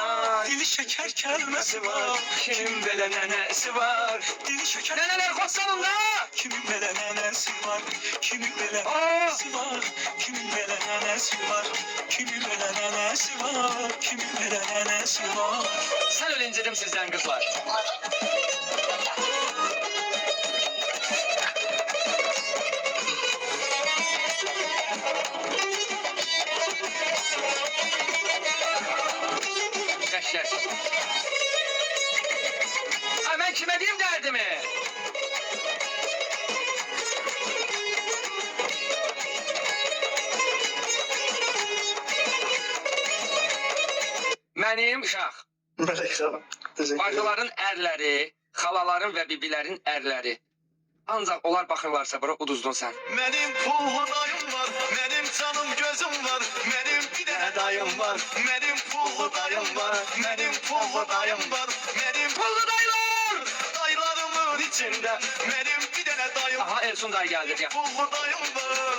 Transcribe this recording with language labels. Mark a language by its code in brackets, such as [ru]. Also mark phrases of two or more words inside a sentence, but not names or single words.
[az] Dili şəkər kəlməsi var, kimin belə nənəsi var. Dili şəkər Nənələr qoşsanında. kimin belə nənəsi var, kimin belə Aa! nənəsi var, kimin belə nənəsi var, kimin belə nənəsi var, kimin belə nənəsi var. [tr] Sen öyle incidim sizden kızlar. Yaşlar. Ha ben kime diyeyim derdimi? [az] Mənim uşaq. [tr] Melek Hanım. Teşekkür ederim. [az] Bacıların ərləri, xalaların və bibilərin ərləri. Ancaq onlar baxırlarsa bura uduzdun sən. [tr] Benim pullu dayım var, benim canım gözüm var, benim bir tane dayım var, benim pullu dayım var, benim pullu dayım var, benim Pullu dayılar! dayılarımın içinde, benim bir tane dayım, Aha Ersun dayı geldi ya. pullu dayım var.